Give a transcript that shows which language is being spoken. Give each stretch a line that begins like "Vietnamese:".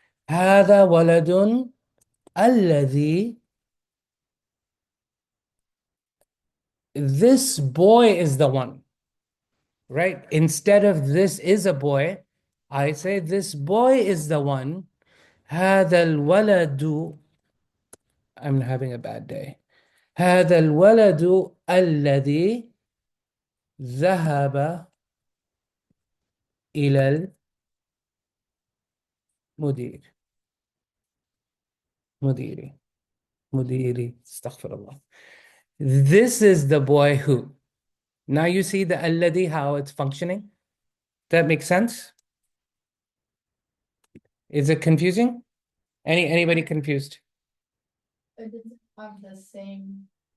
Arabic: هذا ولد الذي
English: This boy is the one, right? Instead of this is a boy, I say this boy is the one.
Arabic: هذا الولد
English: I'm having a bad day.
Arabic: هذا الولد الذي ذهب إلى المدير مديري استغفر الله.
English: This is the boy who. Now you see the الذي how it's functioning. That makes sense? Is it confusing? Anybody confused? it doesn't have the same.